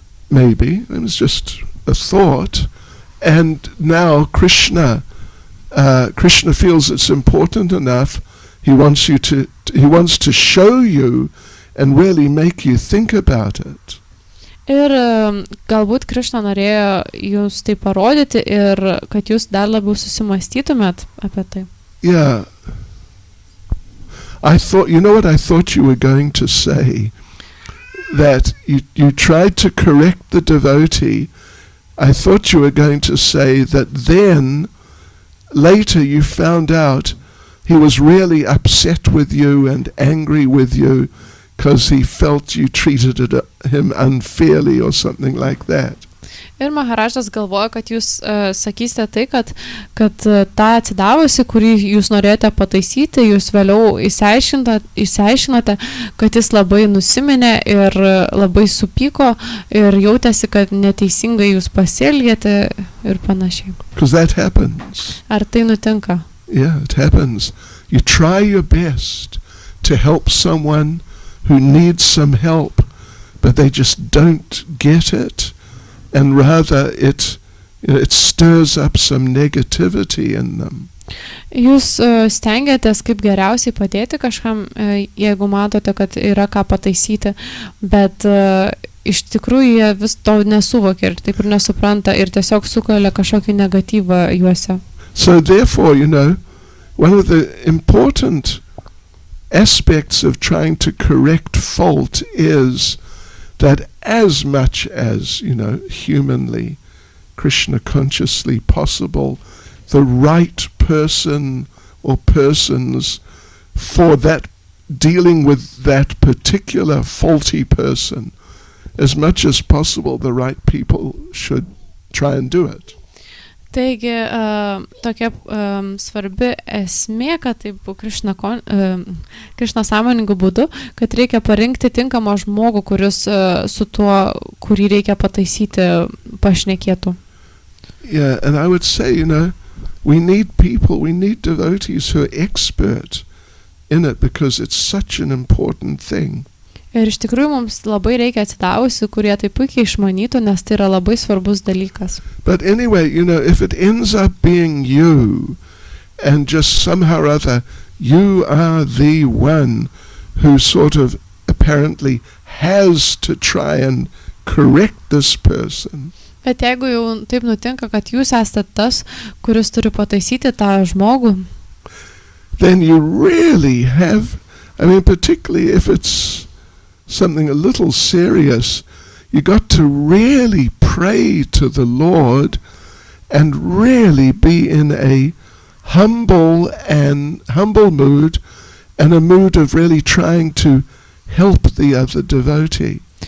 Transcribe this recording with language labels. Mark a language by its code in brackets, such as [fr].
[en] Maybe, it was just a thought. And now Krishna feels it's important enough. He wants to show you and really make you think about it. [lt] Ir galbūt Krišna norėjo jūs tai parodyti ir kad jūs dar labiau susimąstytumėt apie tai. Yeah. [en] I thought you were going to say? That you tried to correct the devotee. I thought you were going to say that then, later you found out he was really upset with you and angry with you because he felt you treated him unfairly or something like that. [lt] Ir Maharažas galvoja, kad jūs sakysite tai, kad tą atsidavusi, kurį jūs norėjote pataisyti, jūs vėliau išsiaiškinote, kad jis labai nusiminė ir labai supyko ir jautėsi, kad neteisingai jūs pasielgėte ir panašiai. [en] Because that happens. [lt] Ar tai nutinka? [en] Yeah, it happens. You try your best to help someone who needs some help, but they just don't get it. And rather it stirs up some negativity in them. [lt] Jūs stengiatės kaip geriausiai padėti kažkam, jeigu matote, kad yra ką pataisyti, bet iš tikrųjų jie vis to nesuvokia ir taip ir nesupranta ir tiesiog sukelia kažkokį negatyvą juose. [en] So therefore, one of the important aspects of trying to correct fault is that as much as, humanly, Krishna consciously possible, the right person or persons for that, dealing with that particular faulty person, as much as possible, the right people should try and do it. [lt] Taigi, tokia svarbi esmė, kad taip Krishna sąmoningų būdu, kad reikia parinkti tinkamą žmogų, kuris su tuo, kurį reikia pataisyti, pašnekėtų. [en] Yeah, and I would say, we need people, we need devotees who are expert in it because it's such an important thing. [lt] Ir iš tikrųjų mums labai reikia atsidavusių, kurie tai puikiai išmanytų, nes tai yra labai svarbus dalykas. [en] But anyway, if it ends up being you, and just somehow or other, you are the one who sort of apparently has to try and correct this person. [lt] Bet jeigu jau taip nutinka, kad jūs esate tas, kuris turi pataisyti tą žmogų, [en] then you really have, particularly if it's something a little serious, you got to really pray to the Lord and really be in a humble mood and a mood of really trying to help the other devotee.